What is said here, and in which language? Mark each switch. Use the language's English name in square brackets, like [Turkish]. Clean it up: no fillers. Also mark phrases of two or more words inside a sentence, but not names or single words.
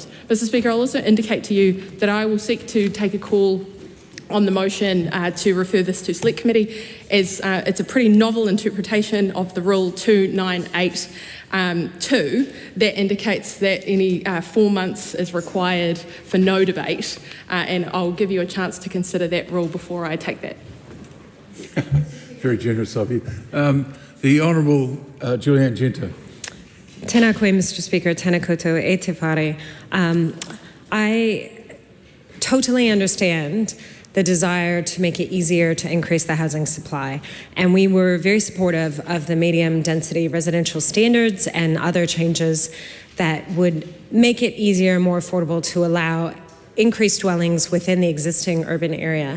[English] Mr Speaker, I'll also indicate to you that I will seek to take a call on the motion to refer this to Select Committee, as it's a pretty novel interpretation of the Rule 298(2) that indicates that any 4 months is required for no debate, and I'll give you a chance to consider that rule before I take that. Very generous of you. The Honourable Julianne Genta. [Māori] Tēnā koe, [English] Mr Speaker, [Māori] tēnā koutou e te whare. [English] I totally understand the desire to make it easier to increase the housing supply. And we were very supportive of the medium density residential standards and other changes that would make it easier and more affordable to allow increased dwellings within the existing urban area.